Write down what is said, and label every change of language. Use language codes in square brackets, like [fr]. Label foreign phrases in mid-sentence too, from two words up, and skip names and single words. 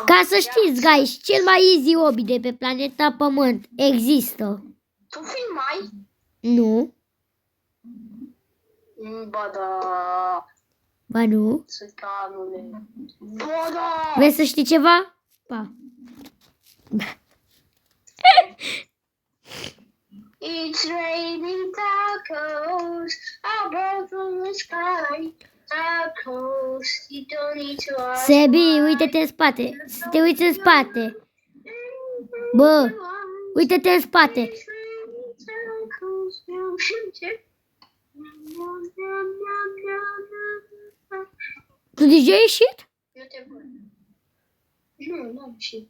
[ro] Ca să știți, guys, cel mai easy hobby de pe planeta Pământ există. Tu filmai? Nu? Ba da. Ba nu? Țăcanule. Ba da. Vrei să știi ceva? Pa. [en] It's raining tacos, I brought from the sky. Tacos, you don't need to ask. [ro] Sebi, uite-te în spate. Să te uiți în spate. Bă, uite-te în spate. Tu deja ai ieșit? Nu te văd. Nu, n-am ieșit.